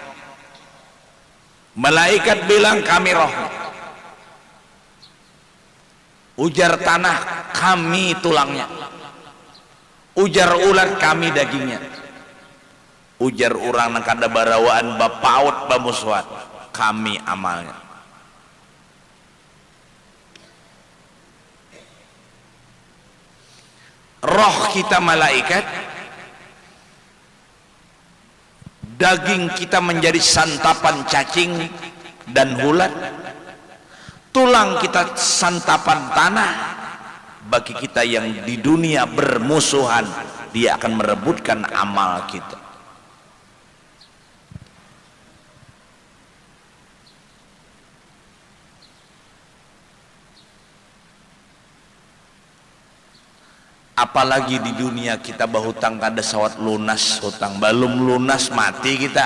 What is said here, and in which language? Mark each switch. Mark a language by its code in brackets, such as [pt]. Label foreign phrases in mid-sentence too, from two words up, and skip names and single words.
[id] Malaikat bilang kami rohnya. [bjn] Ujar tanah, kami tulangnya. Ujar ulat, kami dagingnya. Ujar orang nang kada barawaan bapaut bamuswat, kami amalnya. [id] Roh kita malaikat, daging kita menjadi santapan cacing dan hulat, tulang kita santapan tanah. Bagi kita yang di dunia bermusuhan, dia akan merebutkan amal kita. Apalagi di dunia kita berhutang [bjn] kada sawat lunas hutang, [id] belum lunas mati kita.